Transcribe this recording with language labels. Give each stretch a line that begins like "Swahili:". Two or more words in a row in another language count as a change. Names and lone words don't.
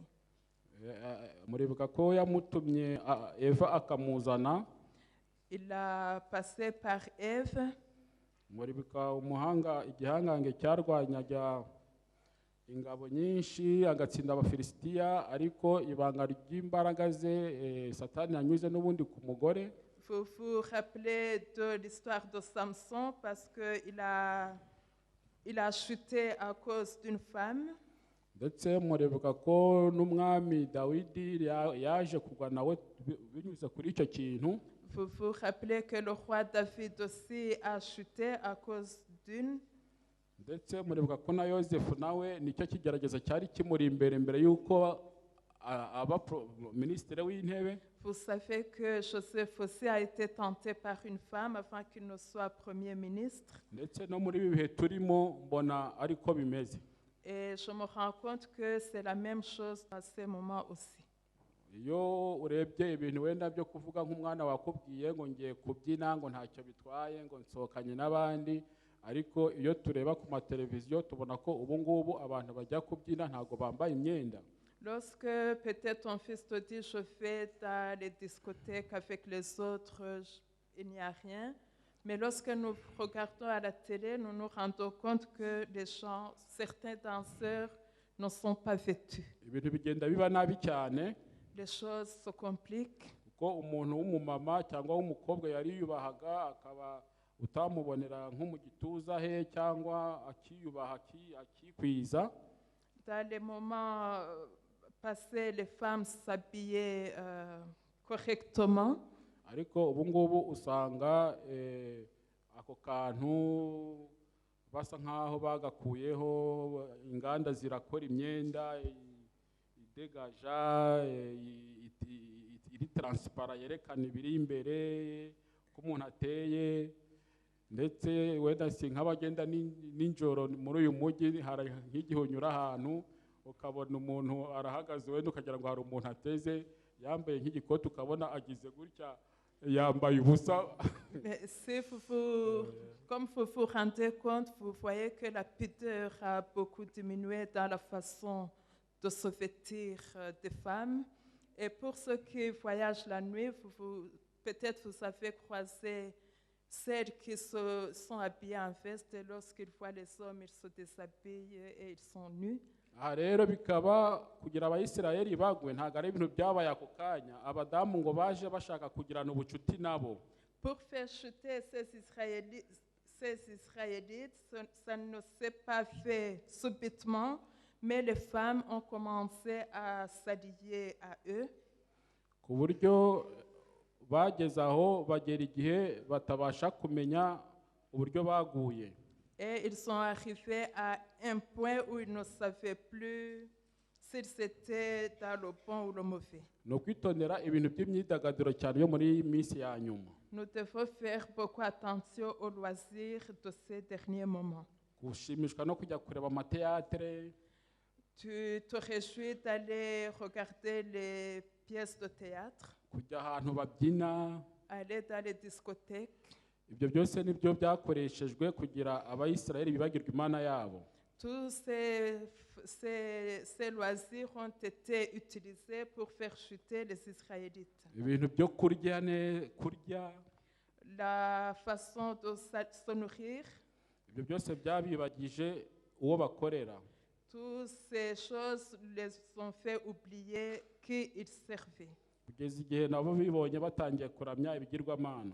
Kinyarwanda: Muribuka ko yamutumye Eva akamuzana.
French: Il a passé par Ève.
Kinyarwanda: Muribuka igihangange cyarwanyaga ingabo nyinshi agatsinda abafilisitiya ariko ibanga ry'imbaraga ze Satani yanyuze n'ubundi ku mugore.
French: Vous vous rappelez de l'histoire de Samson parce qu'il a chuté à cause d'une femme.
Kinyarwanda: Ndetse muribuka ko n'umwami Dawidi yaje kugwa nawe binyuze kuri icyo kintu.
French: Vous vous rappelez que le roi David aussi a chuté à cause d'une.
Kinyarwanda: Ndetse muribuka ko na Yosefu nawe nicyo kigerageza cyari kimuri imbere yuko aba ministre w'intebe.
French: Vous savez que Joseph aussi a été tenté par une femme avant qu'il ne soit premier ministre.
Kinyarwanda: Ndetse no muri ibi bihe turimo mbona ariko bimeze.
French: Et je me rends compte que c'est la même chose à ce moment aussi.
Kinyarwanda: iyo urebye ibintu wenda byo kuvuga nk'umwana wakubwiye ngo ngiye kubyina ngo ntacyo bitwaye ngo nsohokanye n'abandi, ariko iyo tureba ku mateleviziyo tubona ko ubu ngubu abantu bajya kubyina ntabwo bambaye imyenda.
French: Lorsque peut-être ton fils te dit je vais dans les discothèques avec les autres, il n'y a rien. Mais lorsque nous regardons à la télé, nous nous rendons compte que les gens, certains danseurs ne sont pas vêtus.
Kinyarwanda: Ibintu bigenda biba nabi cyane
French: Les choses se compliquent.
Kinyarwanda: kuko umuntu w'umumama cyangwa w'umukobwa yari yubahaga akaba utamubonera nko mu gituza he cyangwa akiyubaha akikwiza.
French: Dans les moments passés, les femmes s'habillaient correctement.
Kinyarwanda: Ariko ubu ngubu usanga ako kantu basa nkaho bagakuyeho, inganda zirakora imyenda idegaja iri transparent yerekana ibiri imbere ko umuntu ateye, ndetse wenda si nk'abagenda ninjoro muri uyu mujyi, hari nk'igihe unyura ahantu ukabona umuntu arahagaze wenda ukagira ngo hari umuntu ateze yambaye nk'igikoti ukabona agize gutya yambaye ubusa.
French: Si comme vous vous rendez compte, vous voyez que la pudeur a beaucoup diminué dans la façon de se vêtir des femmes. Et pour ceux qui voyagent la nuit, peut-être vous avez croisé celles qui sont habillées en veste, et lorsqu'ils voient les hommes, ils se déshabillent et ils sont nus.
Kinyarwanda: Aha rero bikaba kugira abayisirayeli bagwe ntabwo ari ibintu byabaye ako kanya, abadamu ngo baje bashaka kugirana ubucuti nabo.
French: Pour faire chuter ces Israélites, ça ne s'est pas fait subitement, mais les femmes ont commencé à s'allier à eux.
Kinyarwanda: Ku buryo bageze aho bagera igihe batabasha kumenya uburyo baguye.
French: Et ils sont arrivés à un point où ils ne savaient plus s'ils étaient dans le bon ou le mauvais.
Kinyarwanda: Ni ukwitondera ibintu by'imyidagaduro cyane yo muri minsi ya nyuma.
French: Nous devons faire beaucoup attention aux loisirs de ces derniers moments.
Kinyarwanda: Gushimishwa no kujya kureba amateatre.
French: Tu te réjouis d'aller regarder les pièces de théâtre,
Kinyarwanda: Kujya ahantu babyina.
French: aller dans les discothèques.
Kinyarwanda: Ibyo byose nibyo byakoreshejwe kugira abayisirayeli bibagirwa Imana yabo.
French: Tous ces loisirs ont été utilisés pour faire chuter les Israélites.
Kinyarwanda: Ibintu byo kurya,
French: La façon de se nourrir,
Kinyarwanda: ibyo byose byabibagije uwo bakorera.
French: toutes ces choses les ont fait oublier qui ils servaient.
Kinyarwanda: Kugeza igihe nabo bibonye batangiye kuramya ibigirwamana.